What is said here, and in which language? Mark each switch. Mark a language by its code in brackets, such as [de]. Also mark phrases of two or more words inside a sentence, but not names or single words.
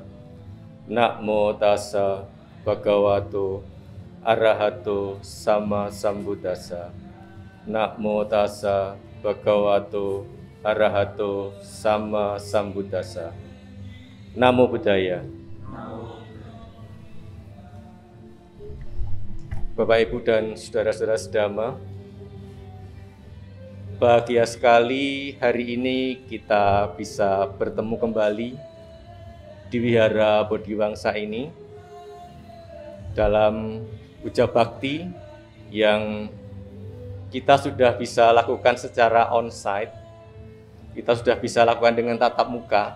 [pi] Namo tassa bhagavato arahato sama sambuddhassa. Namo tassa bhagavato arahato sama sambuddhassa. Namo Buddhaya. [id] Bapak Ibu dan saudara-saudara sedama, bahagia sekali hari ini kita bisa bertemu kembali di Wihara Bodhiwangsa ini dalam puja bakti yang kita sudah bisa lakukan secara onsite, kita sudah bisa lakukan dengan tatap muka.